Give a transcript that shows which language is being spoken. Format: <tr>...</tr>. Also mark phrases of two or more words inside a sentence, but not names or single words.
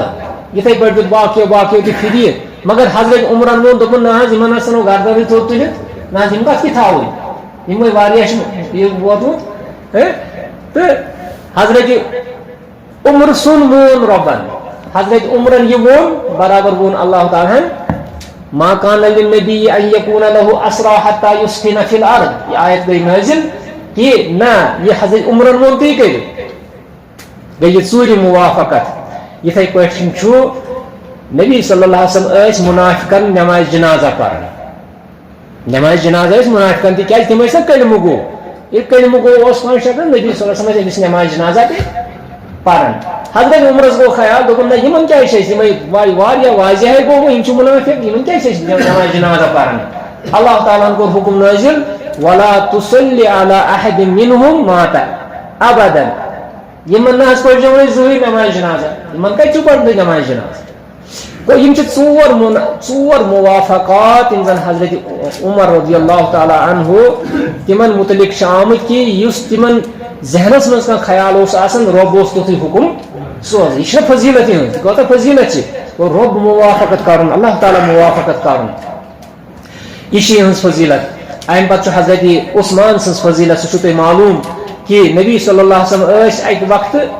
<ks>یِتھے پٲٹھۍ دیُت باقیو تہِ فِدیہِ مگر حضرت عمرن ووٚن دوٚپُن نہ حظ یِمن حظ ژھٕنو گردنٕے تھوٚد تُلِتھ نہ حظ یِم کتھ کہِ تھاوٕنۍ یِمے واریاہ چھِ یہِ ووتمُت. تہٕ حضرت عمر سُنٛد مون رۄبن حضرت عمرن یہِ ووٚن برابر ووٚن اللہ تعالیٰ ہن</ks> <ar>ما كان للنبي ان يكون له اسرى حتى يسكن في الارض.</ar> <ks>یہ آیت گئی نازل کہ نہ یہ حضرت عمرن ووٚن تی کٔرِتھ گٔے یہِ ژوٗرِم موافقت. یِتھے پٲٹھۍ چھُ نبی</ks> <ar>صلی اللہ علیہ وسلم</ar> <ks>ٲسۍ مُنافِقن نٮ۪مازِ جنازہ پران. نٮ۪مازِ جنازہ ٲسۍ مُنافِقن تِکیٛازِ تِم ٲسۍ نا کٔلمہٕ گوٚو. ییٚلہِ کٔلمہٕ گوٚو اوس کٲنٛسہِ شکن نبی</ks> <ar>صلی اللہ علیہ وسلم</ar> <ks>ٲسۍ أمِس نٮ۪مازِ جنازہ تہِ پران. حضرت عمرس گوٚو خیال دوٚپُن نہ یِمن کیٛازِ چھِ أسۍ یِمے واریاہ واضحے گوٚو یِم چھِ مُنٲفِق یِمن کیٛازِ چھِ أسۍ نٮ۪مازِ جنازہ پران. اللہ تعالیٰ ہن کوٚر حُکُم نٲزِل</ks> <ar>ولا تصلی علی احد منہم مات ابدا.</ar> <ks>یِمن نہ حظ پٔرزیٚو نہٕ زٕہٕنۍ نٮ۪مازِ جنازہ. یِمن کتہِ چھُ پرنٕے نٮ۪مازِ جنازہ. گوٚو یِم چھِ ژور موافقات یِم زن حضرت عمر</ks> <ar>رضی اللہ تعالیٰ عنہ</ar> <ks>تِمن متعلق چھِ آمٕتۍ کہِ یُس تِمن ذہنس منٛز کانٛہہ خیال اوس آسان رۄب اوس تیُتھُے حُکُم سوزان. یہِ چھِ فضیٖلت یِہٕنٛز یہِ کوٗتاہ فضیٖلت چھِ رۄب موافقت کرُن اللہ تعالیٰ موافقت کرُن یہِ چھِ یِہٕنٛز فضیٖلت. ام پتہ حضرت عثمان سن فضیلت سہ معلوم کہ نبی</ks> <ar>صلی اللہ علیہ وسلم</ar> <ks>اک وقت</ks>